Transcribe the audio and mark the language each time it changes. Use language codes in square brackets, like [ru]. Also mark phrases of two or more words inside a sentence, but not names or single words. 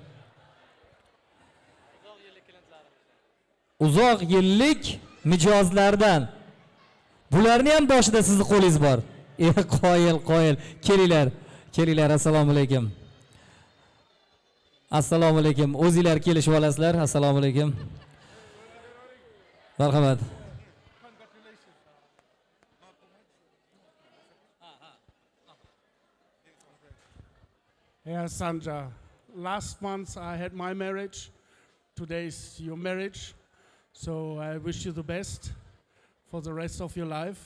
[uz] Uzoq yillik mijozlardan. Bularni ham boshida sizning qo'lingiz bor. Qoyil. Kelinglar. Assalomu alaykum. Assalomu alaykum. O'zinglar kelishib olasizlar. Assalomu alaykum. Marhamat. [en] Yeah, Sandra. Last month I had my marriage. Today is your marriage. So I wish you the best for the rest of your life.